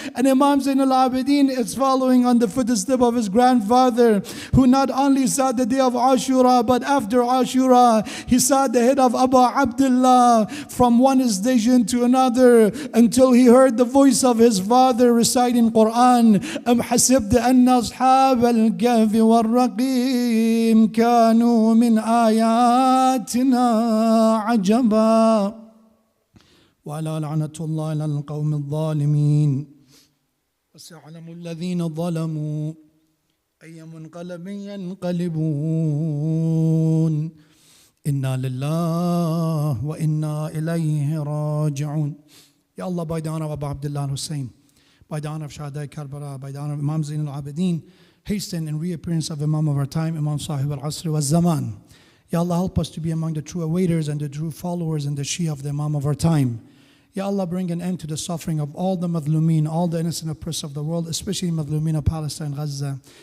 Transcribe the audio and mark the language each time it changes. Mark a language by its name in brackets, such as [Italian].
[English] And Imam Zainul Abidin is following on the footstep of his grandfather, who not only saw the day of Ashura, but after Ashura, he saw the head of Abu Abdullah from one station to another until he heard the voice of his father reciting Quran. [Arabic] أم حسبت أن أصحاب الكهف والرقيم كانوا من آياتنا عجبا وعلى لعنة الله على القوم الظالمين وسيعلم الذين ظلموا أي منقلب ينقلبون Inna lillah wa inna ilayhi raji'un. [English] Ya Allah, by the honor of Abu Abdullah Hussein, by the honor of Shahadai Karbala, by the honor of Imam Zain al-Abidin, hasten in reappearance of Imam of our time, Imam Sahib al-Asr wa Zaman. Ya Allah, help us to be among the true awaiters and the true followers and the Shia of the Imam of our time. Ya Allah, bring an end to the suffering of all the Madhlumin, all the innocent oppressed of the world, especially Madhlumin of Palestine, Gaza.